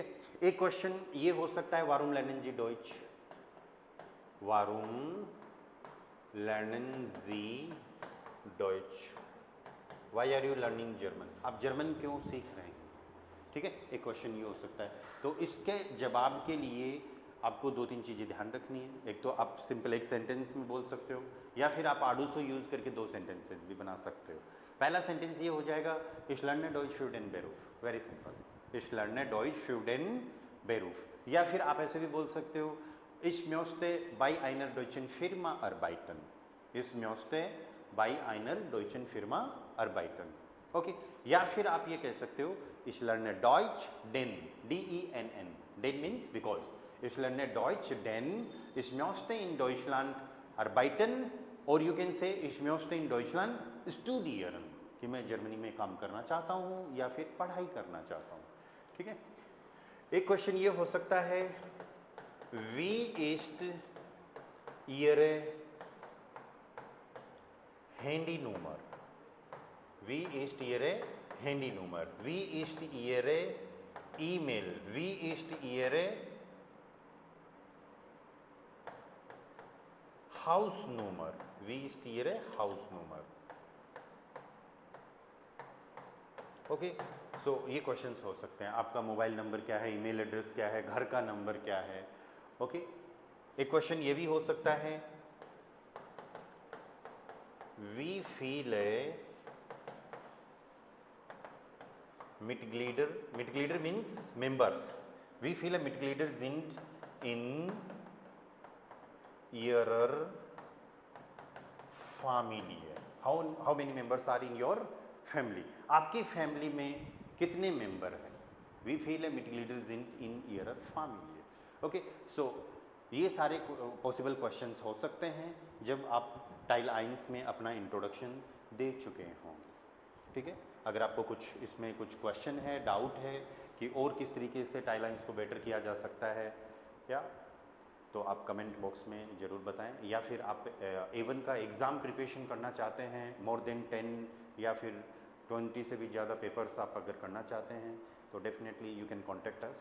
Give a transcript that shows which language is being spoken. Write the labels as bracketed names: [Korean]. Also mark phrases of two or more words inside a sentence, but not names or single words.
[Hindi] एक क्वेश्चन ये हो सकता है [German] Warum lernen Sie Deutsch, Warum lernen Sie Deutsch, [English] why are you learning German, [Hindi] आप जर्मन क्यों सीख रहे हैं, ठीक है, एक क्वेश्चन ये हो सकता है। तो इसके जवाब के लिए आपको 2-3 चीज़ें ध्यान रखनी है। एक तो आप सिंपल एक सेंटेंस में बोल सकते हो, या फिर आप आडूसो यूज़ करके 2 सेंटेंसेस भी बना सकते हो। पहला सेंटेंस ये हो जाएगा, [German] ich lerne Deutsch für den Beruf, [English] वेरी सिंपल, [German] ich lerne Deutsch für den Beruf। [Hindi] या फिर आप ऐसे भी बोल सकते हो, [German] ich möchte bei einer deutschen Firma arbeiten, ich möchte bei einer deutschen Firma arbeiten, [Hindi] ओके। या फिर आप ये कह सकते हो, [German] ich lerne Deutsch denn, D-E-N-N, [English] denn means because, [German] ich lerne Deutsch denn ich möchte in Deutschland arbeiten, [Hindi] और [English] you can say [German] ich möchte in Deutschland studieren, [Hindi] कि मैं जर्मनी में काम करना चाहता हूँ या फिर पढ़ाई करना चाहता हूँ, ठीक है। एक क्वेश्चन ये हो सकता है, [German] wie ist Ihre Handynummer, wie ist Ihre Handynummer, wie ist Ihre E-Mail, wie ist Ihre Hausnummer, wie ist Ihre Hausnummer, [Hindi] ओके। सो ये क्वेश्चंस हो सकते हैं, आपका [English] mobile number [Hindi] क्या है, [English] email address [Hindi] क्या है, घर का नंबर क्या है, ओके। एक क्वेश्चन ये भी हो सकता है, [German] wie viele Mitglieder, Mitglieder [English] means members, [German] wie viele Mitglieder sind in Ihrer Familie, [English] how many members are in your family, [Hindi] आपकी फैमिली में कितने मेंबर हैं, [German] wie viele Mitglieder in Ihrer Familie, [Hindi] ओके। सो ये सारे [English] possible questions [Hindi] हो सकते हैं जब आप [German] Teil eins [Hindi] में अपना इंट्रोडक्शन दे चुके होंगे, ठीक है। अगर आपको कुछ इसमें कुछ क्वेश्चन है, डाउट है कि और किस तरीके से [German] Teil eins [Hindi] को बेटर किया जा सकता है, या तो आप [English] comment box [Hindi] में ज़रूर बताएं, या फिर आप A1 का [English] exam preparation [Hindi] करना चाहते हैं, [English] more than [Hindi] 10 या फिर 20 से भी ज़्यादा पेपर्स आप अगर करना चाहते हैं तो [English] definitely you can contact us.